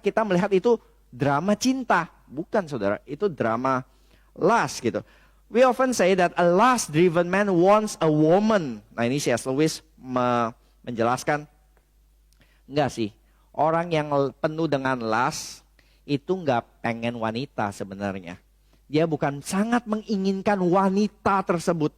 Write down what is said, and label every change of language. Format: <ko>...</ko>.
<id>Kita melihat itu drama cinta. Bukan saudara, itu drama lust gitu.</id> <en>We often say that a lust-driven man wants a woman.</en> <id>Nah ini C.S. Lewis menjelaskan, enggak sih. Orang yang penuh dengan lust itu nggak pengen wanita sebenarnya. Dia bukan sangat menginginkan wanita tersebut.</id>